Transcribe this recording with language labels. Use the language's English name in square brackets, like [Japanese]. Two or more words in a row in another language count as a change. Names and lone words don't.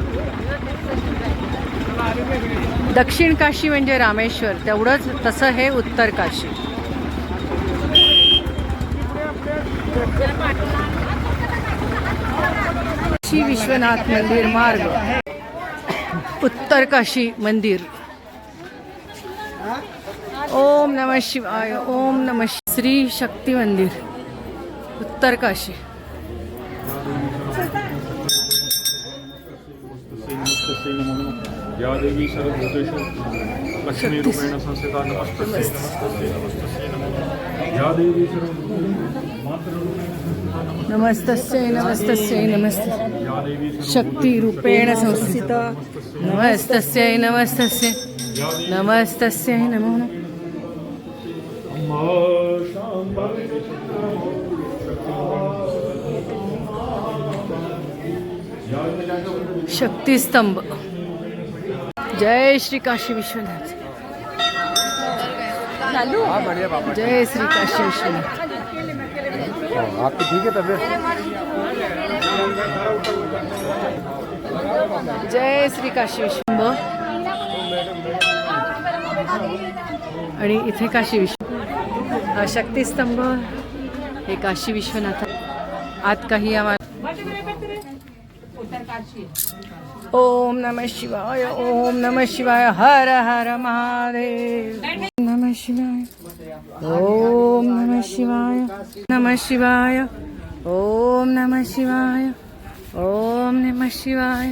[Marathi] दक्षिण काशी म्हणजे रामेश्वर, तेवढंच तसं हे उत्तर काशी. काशी विश्वनाथ मंदिर मार्ग, उत्तर काशी मंदिर. [Sanskrit] ओम नमः शिवाय, ओम नमः शिवाय. [Marathi] श्री शक्ती मंदिर, उत्तर काशी. [Sanskrit] या देवी सर्वभूतेषु लक्ष्मीरूपेण संस्थिता नमस्तस्यै नमस्तस्यै नमस्तस्यै नमः. या देवी नमस्तस्यै नमस्तस्यै नमस्ते. शक्ती रूपेण संस्थिता. नमस्तस्यै नमस्तस्यै नमस्तस्यै नमो नमः. शक्तिस्तंभ. [Hindi] जय श्री काशी विश्वनाथ. जय श्री काशी विश्वनाथ. आपकी ठीक है तबियत? जय श्री काशी विश्वनाथ. [Marathi] आणि इथे काशी विश्व हा शक्तिस्तंभ, हे काशी विश्वनाथ. आत काही आम्हाला [Sanskrit] ओम नमः शिवाय, ओम नमः शिवाय, हर हर महादेव. नमः शिवाय, ओम नमः शिवाय, नमः शिवाय, ओम नमः शिवाय, ओम नमः शिवाय.